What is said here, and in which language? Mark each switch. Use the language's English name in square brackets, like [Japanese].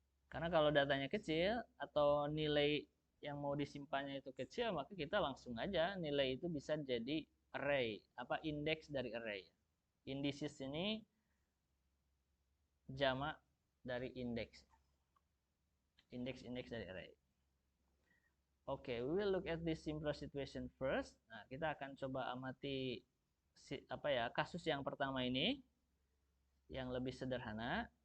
[Indonesian] Karena kalau datanya kecil atau nilai yang mau disimpannya itu kecil, maka kita langsung aja nilai itu bisa jadi array, indeks dari array. Indices ini jamak dari indeks. Indeks dari array. [English] Oke, we will look at this simpler situation first. [Indonesian] Nah, kita akan coba amati kasus yang pertama ini yang lebih sederhana.